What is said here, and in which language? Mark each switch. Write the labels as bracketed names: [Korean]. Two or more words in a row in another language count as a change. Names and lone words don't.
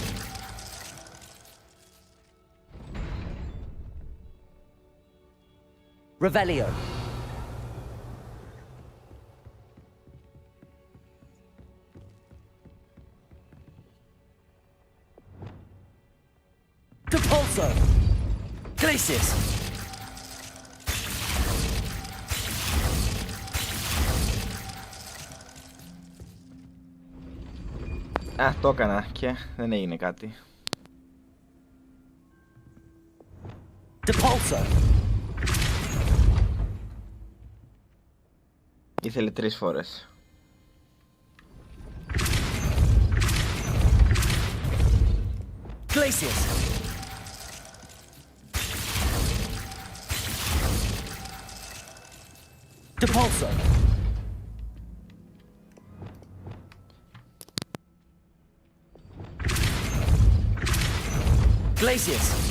[Greek] Revelio. Depulso. Glacius. Α, το έκανα και δεν έγινε κάτι. Depulso. Ήθελε 3 φορές. Glacius. Depulso. Glacius.